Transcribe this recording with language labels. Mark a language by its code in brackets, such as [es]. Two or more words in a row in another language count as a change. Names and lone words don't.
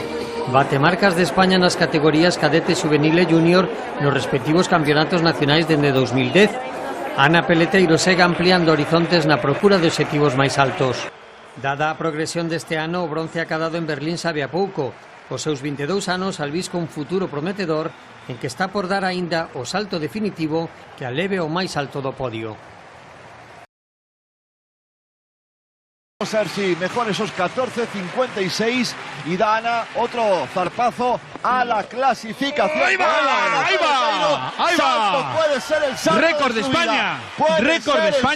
[gl] Bate marcas de España nas categorías cadete, juvenil e junior nos respectivos campeonatos nacionais dende 2010. Ana Peleteiro segue ampliando horizontes na procura de obxectivos máis altos. Dada a progresión deste ano, o bronce acadado en Berlín sabe a pouco. Os seus 22 anos albisca un futuro prometedor en que está por dar aínda o salto definitivo que a leve ao máis alto do podio. [es] Vamos a ver si mejor esos 14.56 y da Ana otro zarpazo a la clasificación. ¡Ahí va! ¡Ahí va! ¡Ahí va! Puede ser el salto récord de España. Récord de España.